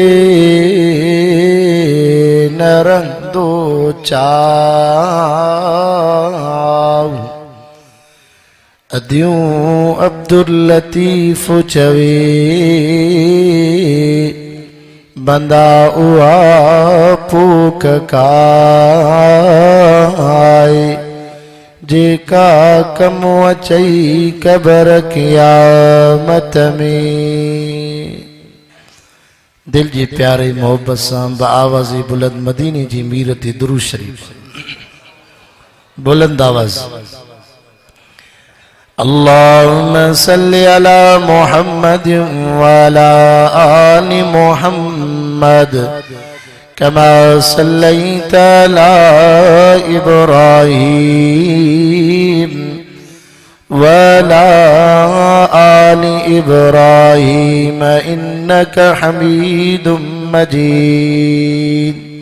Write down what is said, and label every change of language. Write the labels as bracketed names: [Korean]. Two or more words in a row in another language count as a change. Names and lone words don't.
[Sindhi] न रहंदो चाव अद्यूं अब्दुल लतीफ चवे बंदा उआ पूक काए जेका कम अचई कबर क़यामत में। दिल जी प्यारे मोहब्बत सां आवाज़ बुलंद मदीने जी मीर ते दुरूद शरीफ बुलंद आवाज़। [Arabic] اللهم صل على محمد و على آل محمد كما صليت على إبراهيم و على آل إبراهيم إنك حميد مجيد.